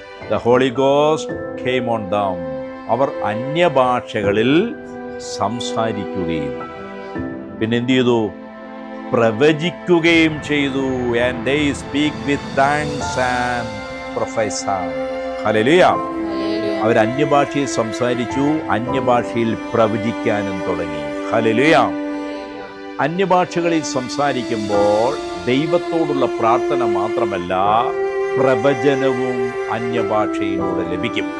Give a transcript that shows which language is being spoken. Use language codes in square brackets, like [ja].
[en] The Holy Ghost came on them. [ml] അവർ അന്യഭാഷകളിൽ സംസാരിക്കുകയും പിന്നെ എന്ത് ചെയ്തു? പ്രവചിക്കുകയും ചെയ്തു. [en] And they speak with tongues and prophesy. [ml] Hallelujah. അവർ അന്യഭാഷയിൽ സംസാരിച്ചു, അന്യഭാഷയിൽ പ്രവചിക്കാനും തുടങ്ങി. ഹല്ലേലൂയ. അന്യഭാഷകളിൽ സംസാരിക്കുമ്പോൾ ദൈവത്തോടുള്ള പ്രാർത്ഥന മാത്രമല്ല, പ്രവചനവും അന്യഭാഷയിലൂടെ ലഭിക്കും.